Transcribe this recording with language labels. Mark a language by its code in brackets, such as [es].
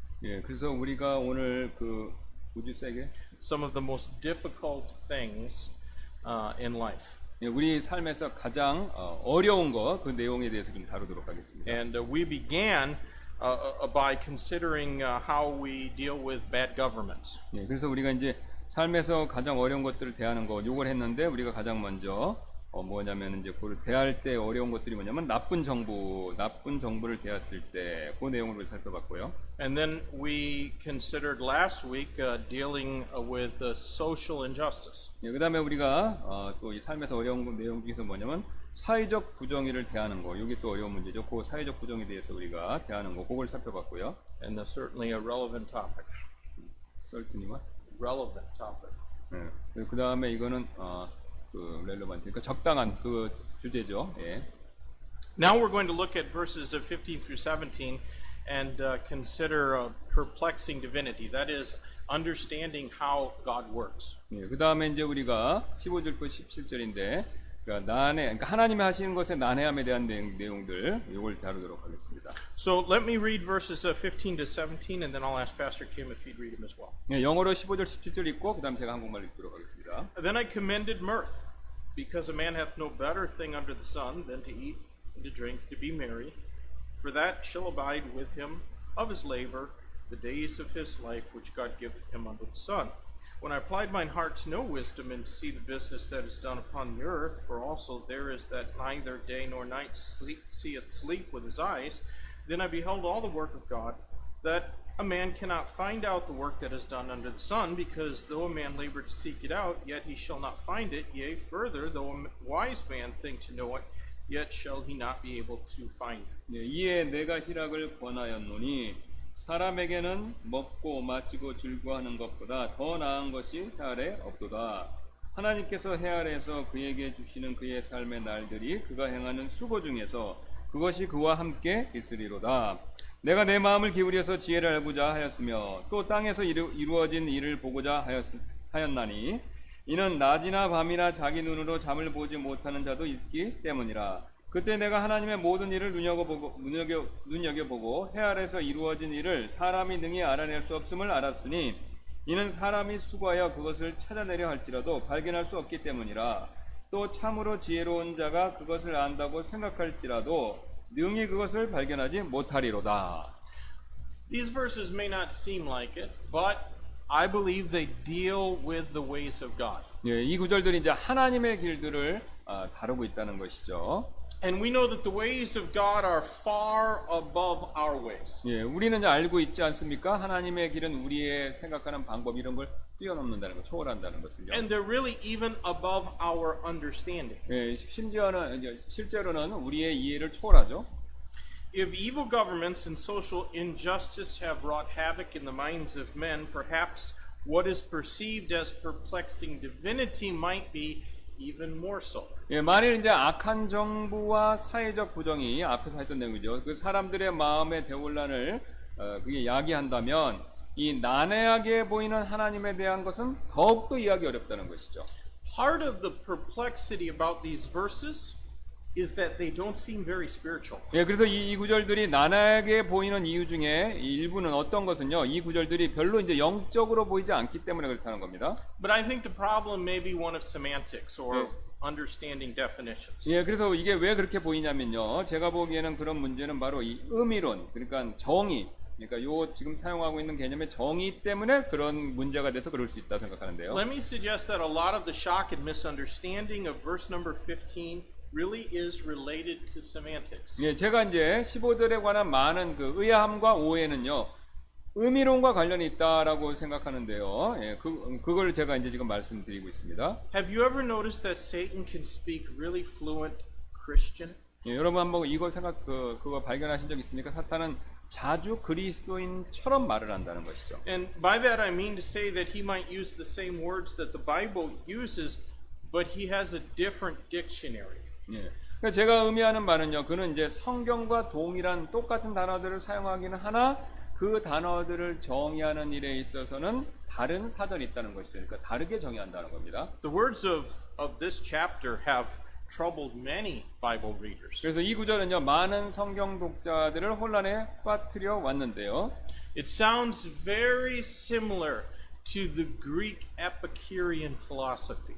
[ko] 예, 그래서 우리가 오늘 [en] would you say again? Some of the most difficult things in life. [ko] 예, 우리 삶에서 가장 어려운 거 그 내용에 대해서 좀 다루도록 하겠습니다. [en] And we began by considering how we deal with bad governments. [ko] 예, 그래서 우리가 이제 삶에서 가장 어려운 것들을 대하는 거 요걸 했는데 우리가 가장 먼저 뭐냐면 이제 그 대할 때 어려운 것들이 뭐냐면 나쁜 정부를 대했을 때 그 내용을 우리 살펴봤고요. [en] And then we considered last week dealing with social injustice. [ko] 예, 그다음에 우리가 또 이 삶에서 어려운 내용 중에서 뭐냐면 사회적 부정의를 대하는 거, 이게 또 어려운 문제죠. 그 사회적 부정에 대해서 우리가 대하는 거, 그걸 살펴봤고요. [en] And certainly a relevant topic. 썰트니와. Relevant topic. [ko] 네. 그 다음에 이거는 그 렐러반트, 그러니까 적당한 그 주제죠. 예. [en] Now we're going to look at verses of 15 through 17 and consider perplexing divinity. That is, understanding how God works. [ko] 예, 그 다음에 이제 우리가 15절부터 17절인데, 그러니까 하나님이 하시는 것의 난해함에 대한 내용들, 이걸 다루도록 하겠습니다. [en] So let me read verses 15 to 17, and then I'll ask Pastor Kim if he'd read them as well. [ko] 예, 영어로 15절, 17절 읽고, 그 다음 제가 한국말 읽도록 하겠습니다. [en] Then I commended mirth, because a man hath no better thing under the sun than to eat and to drink, to be merry, for that shall abide with him of his labor the days of his life which God giveth him under the sun. When I applied mine heart to know wisdom and to see the business that is done upon the earth, for also there is that neither day nor night seeth sleep with his eyes, then I beheld all the work of God, that a man cannot find out the work that is done under the sun, because though a man labor to seek it out, yet he shall not find it. Yea, further, though a wise man think to know it, yet shall he not be able to find it. [ko] 예, 이에 내가 희락을 권하였노니 사람에게는 먹고 마시고 즐거워하는 것보다 더 나은 것이 해 아래 없도다. 하나님께서 해 아래에서 그에게 주시는 그의 삶의 날들이 그가 행하는 수고 중에서 그것이 그와 함께 있으리로다. 내가 내 마음을 기울여서 지혜를 알고자 하였으며 또 땅에서 이루어진 일을 보고자 하였나니 이는 낮이나 밤이나 자기 눈으로 잠을 보지 못하는 자도 있기 때문이라. 그때 내가 하나님의 모든 일을 눈여겨보고 해 아래에서 이루어진 일을 사람이 능히 알아낼 수 없음을 알았으니 이는 사람이 수고하여 그것을 찾아내려 할지라도 발견할 수 없기 때문이라. 또 참으로 지혜로운 자가 그것을 안다고 생각할지라도 능히 그것을 발견하지 못하리로다. [en] These verses may not seem like it, but I believe they deal with the ways of God. [ko] 예, 이 구절들이 이제 하나님의 길들을 다루고 있다는 것이죠. [en] And we know that the ways of God are far above our ways. [ko] 예, 우리는 이제 알고 있지 않습니까? 하나님의 길은 우리의 생각하는 방법 이런 걸 뛰어넘는다는 것, 초월한다는 것을요. [en] And they're really even above our understanding. [ko] 예, 실제로는 우리의 이해를 초월하죠. [en] If evil governments and social injustice have wrought havoc in the minds of men, perhaps what is perceived as perplexing divinity might be even more so. [ko] 예, 만일 이제 악한 정부와 사회적 부정이 앞에서 했던 내용이죠. 그 사람들의 마음의 대혼란을 그게 야기한다면 이 난해하게 보이는 하나님에 대한 것은 더욱더 이해하기 어렵다는 것이죠. [en] Part of the perplexity about these verses is that they don't seem very spiritual. [ko] 예, 그래서 이 구절들이 난해하게 보이는 이유 중에 일부는 어떤 것은요, 이 구절들이 별로 이제 영적으로 보이지 않기 때문에 그렇다는 겁니다. [en] But I think the problem may be one of semantics or understanding definitions. [ko] 예, 그래서 이게 왜 그렇게 보이냐면요, 제가 보기에는 그런 문제는 바로 이 의미론, 그러니까 정의, 그러니까 요 지금 사용하고 있는 개념의 정의 때문에 그런 문제가 돼서 그럴 수 있다 생각하는데요. [en] Let me suggest that a lot of the shock and misunderstanding of verse number 15 really is related to semantics. [ko] 예, 제가 이제 15절에 관한 많은 그 의아함과 오해는요, 의미론과 관련이 있다라고 생각하는데요. 예, 그걸 제가 이제 지금 말씀드리고 있습니다. [en] Have you ever noticed that Satan can speak really fluent Christian? [ko] 예, 여러분 한번 이거 그거 발견하신 적 있습니까? 사탄은 자주 그리스도인처럼 말을 한다는 것이죠. [en] And by that I mean to say that he might use the same words that the Bible uses, but he has a different dictionary. [ko] 예. 그러니까 제가 의미하는 바는요, 그는 이제 성경과 동일한 똑같은 단어들을 사용하기는 하나 그 단어들을 정의하는 일에 있어서는 다른 사전이 있다는 것이죠. 그러니까 다르게 정의한다는 겁니다. [en] The words of this chapter have troubled many Bible readers. [ko] 그래서 이 구절은요, 많은 성경 독자들을 혼란에 빠뜨려 왔는데요. [en] It sounds very similar to the Greek Epicurean philosophy.